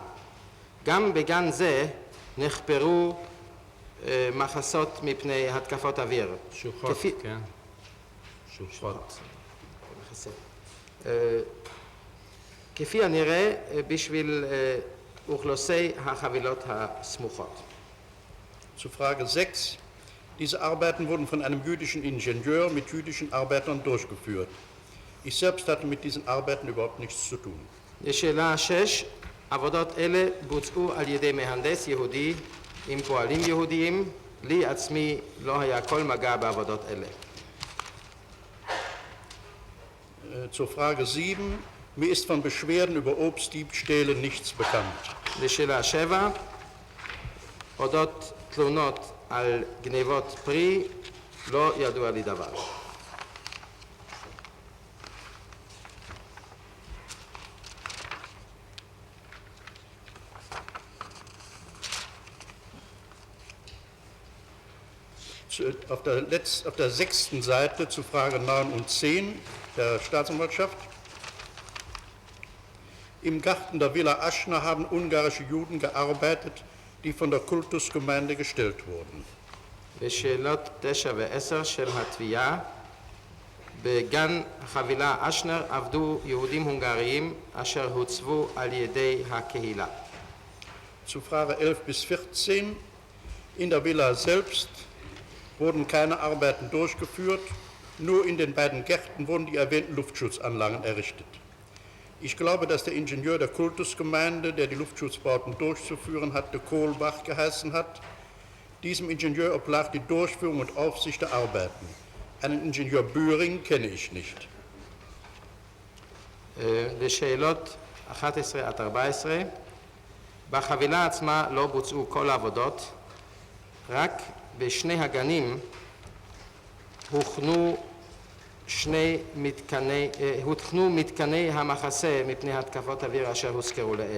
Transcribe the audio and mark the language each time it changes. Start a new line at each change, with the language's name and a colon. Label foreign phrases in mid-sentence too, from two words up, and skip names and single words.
Hebrew: גם בגן זה נחפרו מחסות מפני התקפות אוויר. שוחות, כן. שוחות. כפי הנראה בשביל אוכלוסי החבילות הסמוכות.
German: Zu Frage 6. Diese Arbeiten wurden von einem jüdischen Ingenieur mit jüdischen Arbeitern durchgeführt. Ich selbst hatte mit diesen Arbeiten überhaupt nichts zu tun.
Hebrew: לשאלה 6, עבודות אלה בוצעו על ידי מהנדס יהודי עם פועלים יהודיים. לי עצמי לא היה כל מגע בעבודות אלה.
German: Zur Frage 7. Mir ist von Beschwerden über Obstdiebstähle nichts bekannt.
Hebrew: לשאלה 7, אודות תלונות על גנבות פרי, לא ידוע לי דבר.
German: Auf der 6. Seite zu Frage 9 und 10 der Staatsanwaltschaft. Im Garten der Villa Aschner haben ungarische Juden gearbeitet, die von der Kultusgemeinde gestellt wurden.
Hebrew: לשאלות 9 ו-10 של התביעה, בגן חבילה אשנר עבדו יהודים הונגריים אשר הוצבו על ידי הקהילה.
German: Zu Frage 11 bis 14. In der Villa selbst wurden keine Arbeiten durchgeführt, nur in den beiden Gärten wurden die erwähnten Luftschutzanlagen errichtet. Ich glaube, dass der Ingenieur der Kultusgemeinde, der die Luftschutzbauten durchzuführen hatte, Kohlbach geheißen hat. Diesem Ingenieur oblag die Durchführung und Aufsicht der Arbeiten. Einen Ingenieur Bühring kenne ich nicht.
Hebrew: לשאלות 11 עד 14, בחבילה עצמה לא בוצעו כל העבודות, רק בשני הגנים הוכנו מתקני המחסה מפני התקפות אוויר אשר הוזכרו לעיל.